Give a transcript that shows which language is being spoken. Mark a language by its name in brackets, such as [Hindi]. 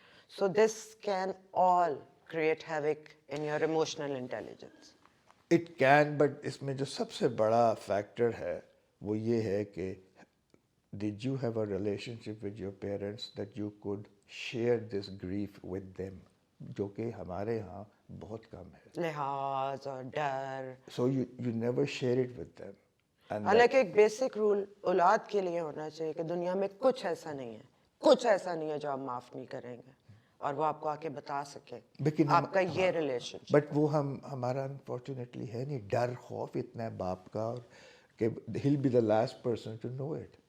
[English] So this can all create havoc in your emotional intelligence. It can, but [Urdu] اس میں جو سب سے بڑا factor ہے وہ یہ ہے کہ [English] did you have a relationship with your parents that you could share this grief with them, [Urdu] جو کہ ہمارے ہاں بہت کم ہے. لحاظ اور ڈر. [English] So you never share it with them. [Urdu] حالانکہ ایک بیسک رول اولاد کے لیے ہونا چاہیے کہ دنیا میں کچھ ایسا نہیں ہے، کچھ ایسا نہیں ہے جو آپ معاف نہیں کریں گے، اور وہ آپ کو آ کے بتا سکے لیکن آپ کا یہ ریلیشن. بٹ وہ ہمارا انفارچونیٹلی ہے نہیں، ڈر خوف اتنا ہے باپ کا کہ [English] he'll be the last person to know it.